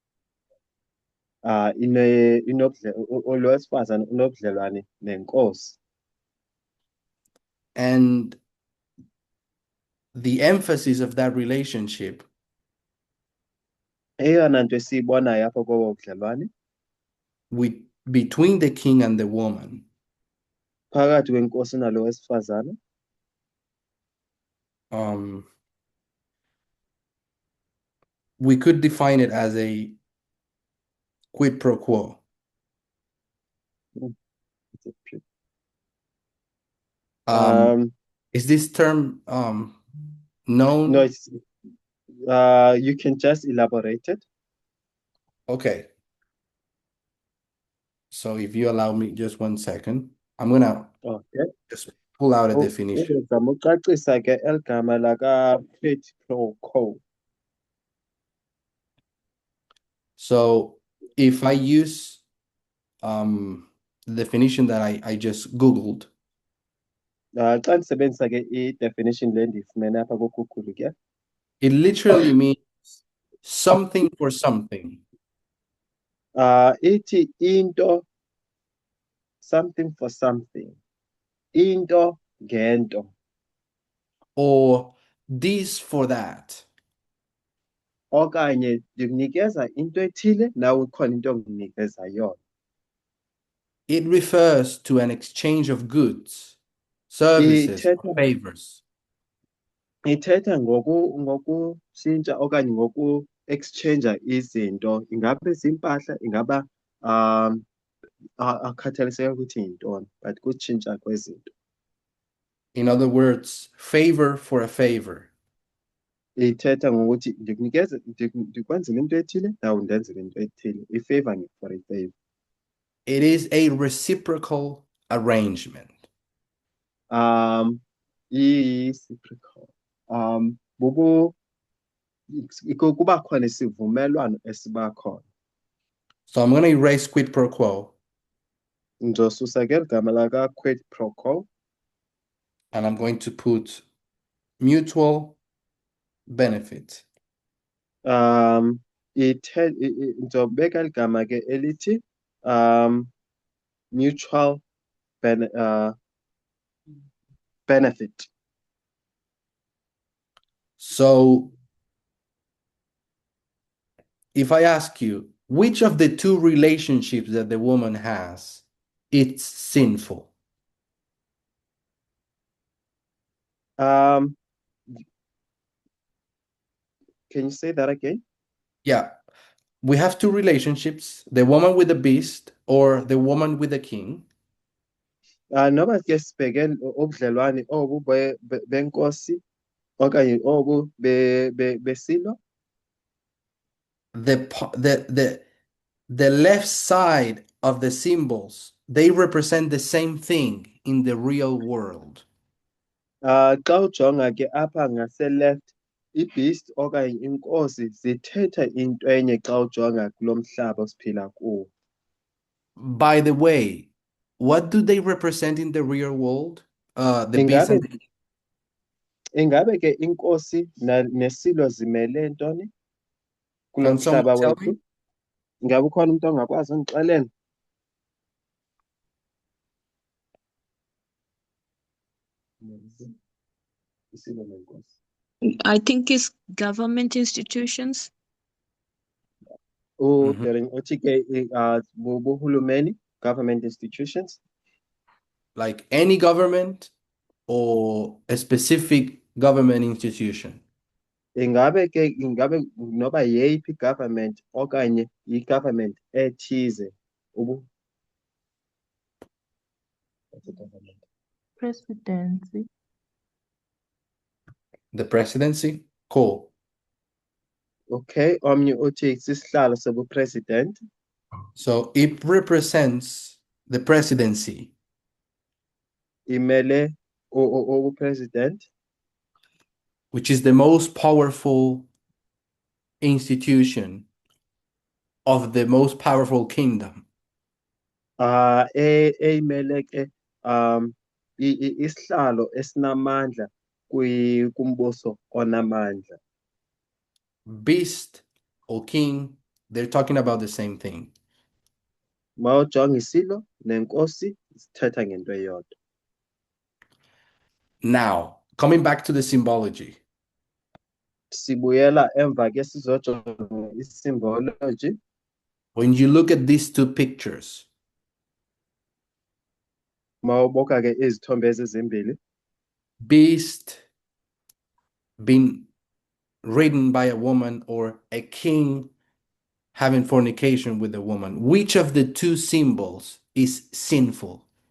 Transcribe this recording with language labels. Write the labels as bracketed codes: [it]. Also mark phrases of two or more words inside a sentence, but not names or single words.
[xh] Lo wesifazane unobudlelwane nenkosi. [en] And the emphasis of that relationship [xh] Eyona nto esiyibonayo apha kobo budlelwane [en] between the king and the woman [xh] phakathi kwenkosi nalo wesifazane, [en] we could define it as a [la] quid pro quo. [en] Is this term known? No, it's you can just elaborate it. Okay. So if you allow me just 1 second, I'm gonna just pull out a definition. [xh] Ucacisa ke elgama laka [la] quid pro quo. [en] So if I use the definition that I just Googled, [xh] Xa ndisebenzisa ke i-definition le ndiyifumene apha kuGoogle ke, [en] it literally means something for something. [xh] Ithi into, [en] something for something, [xh] into ngento, [en] or this for that. [xh] okanye ndikunikeza into ethile nawe ukhona into onginikeza yona. [en] It refers to an exchange of goods, services, or favors. [xh] Ithetha ngokutshintsha okanye ngoku-exchange izinto, ingabe ziimpahla, ingaba akhathaliseke ukuthi yintoni, but kutshintsha kwezinto. [en] In other words, favor for a favor. [xh] Ithetha ngokuthi ndikwenzela into ethile nawe undenzele into ethile, [en] ifavor for a favor. It is a reciprocal arrangement. Reciprocal. [xh] Kuba khona isivumelwano esiba khona. [en] So I'm going to erase [la] quid pro quo. [xh] Ndizosusa ke igama laka [la] quid pro quo. [en] And I'm going to put mutual benefit. [xh] Ndizobeka igama ke elithi [en] mutual benefit. So if I ask you, which of the two relationships that the woman has, it's sinful? Can you say that again? Yeah. We have two relationships, the woman with the beast or the woman with the king. [xh] Noba ke sibheke ubudlelwane obu benkosi okanye obu besilo. [en] The left side of the symbols, they represent the same thing in the real world. [xh] Xa ujonga ke apha ngase-left, i-beast okanye inkosi zithetha into enye xa ujonga kulo mhlaba siphila kuwo. [en] By the way, what do they represent in the real world? The beast and the king. [xh] Ingabe ke inkosi nesilo zimele ntoni kulo [en] Can someone [xh] mhlaba [en] tell [xh] wethu? [en] me? [xh] Ingabe ukhona umuntu ongakwazi undixelela? [en] I think it's government institutions. [xh] Uthi ke buhulumeni, [en] government institutions. like any government or a specific government institution? [xh] Ingabe noba yeyiphi government okanye i-government ethize [en] what's the government? Presidency. The presidency? Cool. [xh] Okay, omnye uthi sisihlalo sobupresident. [en] So it represents the presidency, [xh] Imele ubupresident. [en] which is the most powerful institution of the most powerful kingdom. [xh] Eyimele ke isihlalo esinamandla kumbuso onamandla. [en] Beast or king, they're talking about the same thing. [xh] Mawujonga isilo nenkosi sithetha ngento eyodwa. [en] Now, coming back to the symbology, [xh] Sibuyela emva ke sizojonga i-symbology. [en] when you look at these two pictures, [xh] Mawuboka ke izithombe ezimbili. [en] beast being ridden by a woman or a king having fornication with a woman, which of the two symbols is sinful?